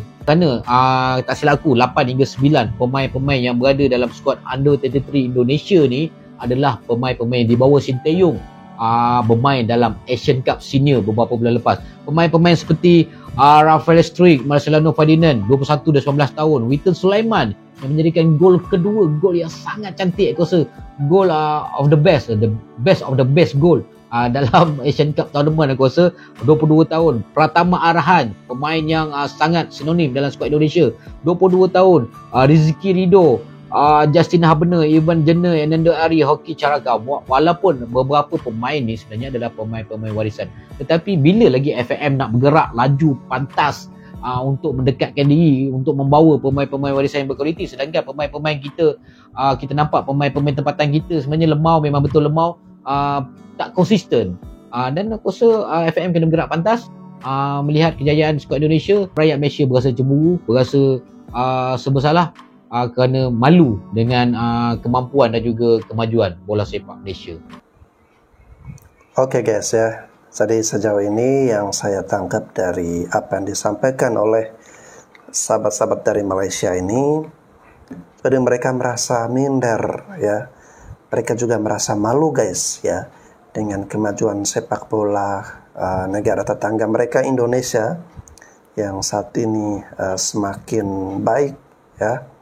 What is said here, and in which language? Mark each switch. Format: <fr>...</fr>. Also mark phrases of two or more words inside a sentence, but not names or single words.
<ms>Kerana tak silap aku 8 hingga 9 pemain-pemain yang berada dalam skuad under 23 Indonesia ni adalah pemain-pemain di bawah Sintayong bermain dalam Asian Cup Senior beberapa bulan lepas. Pemain-pemain seperti Rafael Struijk, Marcelino Ferdinand 21 dan 19 tahun, Witten Sulaiman yang menjadikan gol kedua, gol yang sangat cantik. Aku rasa gol</ms> <en>of the best of the best goal</en> <ms>dalam Asian Cup tournament. Aku rasa 22 tahun. Pratama Arahan, pemain yang sangat sinonim dalam skuad Indonesia, 22 tahun. Rizky Ridho, Justin Habner, Ivan Jenner, Ananda Ari, Hoki Caraka. Walaupun beberapa pemain ni sebenarnya adalah pemain-pemain warisan, tetapi bila lagi FAM nak bergerak laju pantas untuk mendekatkan diri, untuk membawa pemain-pemain warisan yang berkualiti. Sedangkan pemain-pemain kita, kita nampak pemain-pemain tempatan kita sebenarnya lemau, memang betul lemau, tak konsisten. Dan aku rasa FAM kena bergerak pantas. Melihat kejayaan skuad Indonesia, rakyat Malaysia berasa cemburu, berasa sebersalah kerana malu dengan kemampuan dan juga kemajuan bola sepak Malaysia.</ms> <id>Oke guys ya, jadi sejauh ini yang saya tangkap dari apa yang disampaikan oleh sahabat-sahabat dari Malaysia ini, jadi mereka merasa minder ya, mereka juga merasa malu guys ya dengan kemajuan sepak bola negara tetangga mereka Indonesia yang saat ini semakin baik ya,</id>